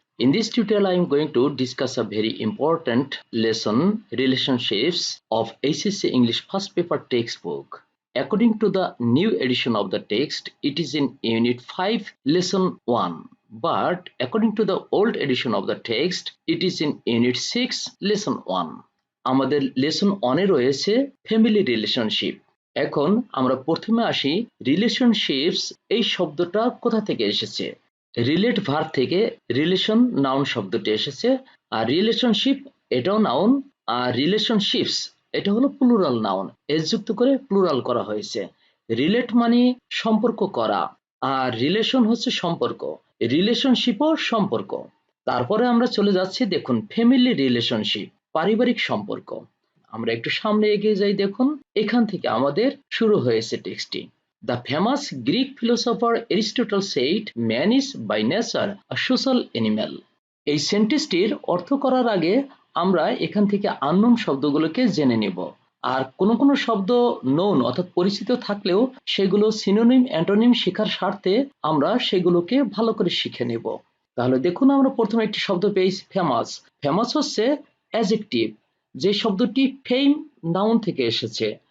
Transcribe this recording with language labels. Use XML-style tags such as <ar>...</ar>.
<en>In this tutorial I am going to discuss a very important lesson, relationships of HSC English first paper textbook. According to the new edition of the text, it is in Unit 5, Lesson 1. But according to the old edition of the text, it is in Unit 6, Lesson 1.</en> <bn>আমাদের lesson 1 এ রয়েছে family relationship. এখন আমরা প্রথমে আসি relationships এই শব্দটা কোথা থেকে এসেছে। রিলেট ভার্ব থেকে রিলেশন নাউন শব্দটি এসেছে, আর রিলেশনশিপ এটাও নাউন, আর রিলেশনশিপস এটা হলো প্লুরাল নাউন, এস যুক্ত করে প্লুরাল করা হয়েছে। রিলেট মানে সম্পর্ক করা, আর রিলেশন হচ্ছে সম্পর্ক, রিলেশনশিপও সম্পর্ক। তারপরে আমরা চলে যাচ্ছি, দেখুন ফ্যামিলি রিলেশনশিপ, পারিবারিক সম্পর্ক। আমরা একটু সামনে এগিয়ে যাই, দেখুন এখান থেকে আমাদের শুরু হয়েছে টেক্সটটি।</bn> <en>The famous Greek philosopher Aristotle said, "Man is by nature a social animal."</en> <bn>এই সেন্টেন্সটির অর্থ করার আগে আমরা এখান থেকে আননোন শব্দগুলোকে জেনে নেব। আর কোনো শব্দ নোন অর্থাৎ পরিচিত থাকলেও সেগুলো সিনোনিম অ্যান্টোনিম শেখার স্বার্থে আমরা সেগুলোকে ভালো করে শিখে নেব। তাহলে দেখুন আমরা প্রথমে একটি শব্দ পেয়েছি ফেমাস। ফেমাস হচ্ছে অ্যাডজেক্টিভ, যে শব্দটি ফেম নাউন থেকে এসেছে।</bn>